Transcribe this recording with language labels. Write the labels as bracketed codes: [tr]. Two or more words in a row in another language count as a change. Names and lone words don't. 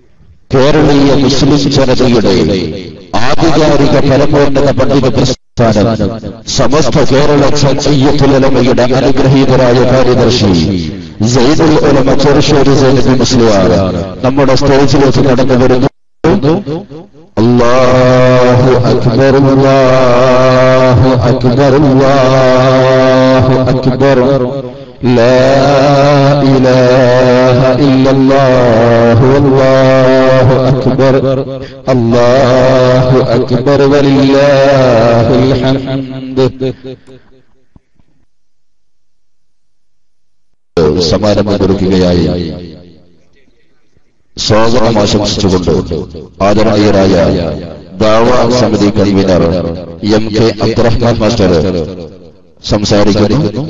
[ml] കേരളീയ മുസ്ലിം ജനതയുടെ ആധികാരിക പരമോന്നത പണ്ഡിത പ്രസ്ഥാനം സമസ്ത കേരള ജംഇയ്യത്തുൽ ഉലമയുടെ അനുഗ്രഹീതരായ കാര്യദർശി സയ്യിദുൽ ഉലമ ചെറുശ്ശേരി സൈനുദ്ദീൻ മുസ്ലിയാർ നമ്മുടെ സ്റ്റേജിലേക്ക് കടന്നു വരുന്നു. [ar] الله أكبر، الله أكبر، الله أكبر, لا إله إلا الله والله أكبر الله أكبر ولله الحمد. [ml] സമാരംഭം കൊടുക്കുകയായി സ്വാഗതം ആശംസിച്ചുകൊണ്ട് ആദരണീയരായ ദഅവാ സമിതി കൺവീനർ MK അബ്ദുറഹ്മാൻ മാസ്റ്റർ സംസാരിക്കുന്നു.